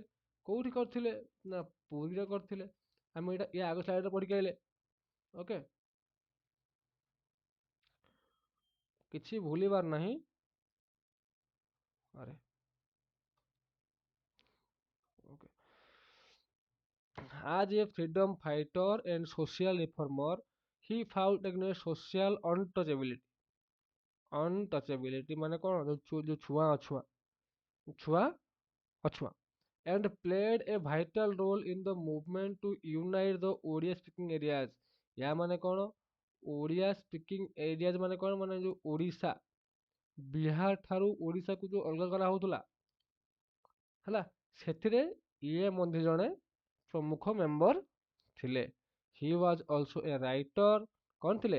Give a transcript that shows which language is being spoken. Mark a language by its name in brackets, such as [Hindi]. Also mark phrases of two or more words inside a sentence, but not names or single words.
[Odia] କୋଉଠି କରିଥିଲେ ନା ପୁରୀରେ କରିଥିଲେ। ଆମେ ଏଇଟା ୟା ଆଗ ସ୍ଲାଇଡରେ ପଢିକି ଆଇଲେ। ଓକେ, କିଛି ଭୁଲିବାର ନାହିଁ। ଆରେ ଓକେ, [English] as a freedom fighter and social reformer he fought against social untouchability। untouchability [Odia] ମାନେ କଣ? ଯୋଉ ଛୁଆଁ ଅଛୁଆଁ ଛୁଆ ଅଛୁଆଁ [English] and played a vital role in the movement to unite the Odia speaking areas। [Odia] ୟା ମାନେ କଣ? [English] Odia speaking areas [Odia] ମାନେ କଣ? ମାନେ ଯୋଉ ଓଡ଼ିଶା, ବିହାର ଠାରୁ ଓଡ଼ିଶାକୁ ଯୋଉ ଅଲଗା କରାହଉଥିଲା ହେଲା, ସେଥିରେ ଇଏ ମଧ୍ୟ ଜଣେ ପ୍ରମୁଖ ମେମ୍ବର ଥିଲେ। [English] he was also a writer. [Odia] କଣ ଥିଲେ?